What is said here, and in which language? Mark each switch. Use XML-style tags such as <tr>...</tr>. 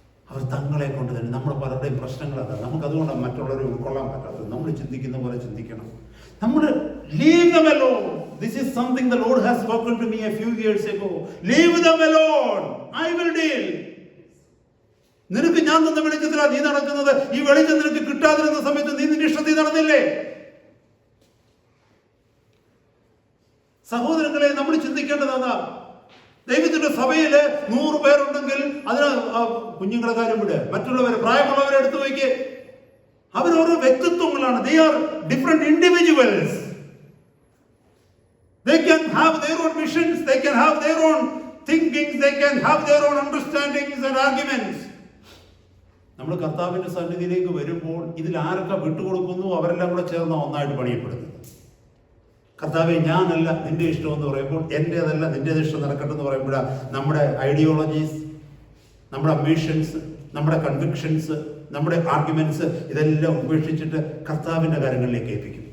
<ml>അവർ തങ്ങളെ കൊണ്ട് തന്നെ, നമ്മൾ പലരുടെയും പ്രശ്നങ്ങൾ അതാണ്. നമുക്കതുകൊണ്ടാണ് മറ്റുള്ളവരെ ഉൾക്കൊള്ളാൻ പറ്റാത്തത്. നമ്മൾ ചിന്തിക്കുന്ന പോലെ ചിന്തിക്കണം. നമ്മൾ</ml> <en>leave them alone. This is something the Lord has spoken to me a few years ago. Leave them alone. I will deal.</en> <ml>നിനക്ക് ഞാൻ തന്ന വെളിച്ചത്തിലാണ് നീ നടക്കുന്നത്. ഈ വെളിച്ചം നിനക്ക് കിട്ടാതിരുന്ന സമയത്ത് നീ നിന്റെ ഇഷ്ടത്തിൽ നടന്നില്ലേ? സഹോദരങ്ങളെ, നമ്മൾ ചിന്തിക്കേണ്ടതാണ്, ദൈവത്തിന്റെ സഭയില് 100 പേരുണ്ടെങ്കിൽ അതിന് കുഞ്ഞുങ്ങളെ കാര്യം വിട്, മറ്റുള്ളവരെ പ്രായമുള്ളവരെ എടുത്തു വയ്ക്ക്. അവരോരോ വ്യക്തിത്വങ്ങളാണ്.</ml> <en>They are different individuals. They can have their own missions, they can have their own thinkings, they can have their own understandings and arguments.</en> <ml>നമ്മൾ കർത്താവിന്റെ സന്നിധിയിലേക്ക് വരുമ്പോൾ ഇതിൽ ആരൊക്കെ വിട്ടുകൊടുക്കുന്നു അവരെല്ലാം കൂടെ ചേർന്ന് ഒന്നായിട്ട് പണിയപ്പെടുന്നത്. കർത്താവെ ഞാനല്ല നിന്റെ ഇഷ്ടം എന്ന് പറയുമ്പോൾ, എൻ്റേതല്ല നിന്റേത് ഇഷ്ടം നടക്കട്ടെ എന്ന് പറയുമ്പോഴാണ് നമ്മുടെ ഐഡിയോളജീസ്, നമ്മുടെ അംബിഷൻസ്, നമ്മുടെ കൺവിക്ഷൻസ്, നമ്മുടെ ആർഗ്യുമെന്റ്സ് ഇതെല്ലാം ഉപേക്ഷിച്ചിട്ട് കർത്താവിൻ്റെ കാര്യങ്ങളിലേക്ക് ഏൽപ്പിക്കും.</ml>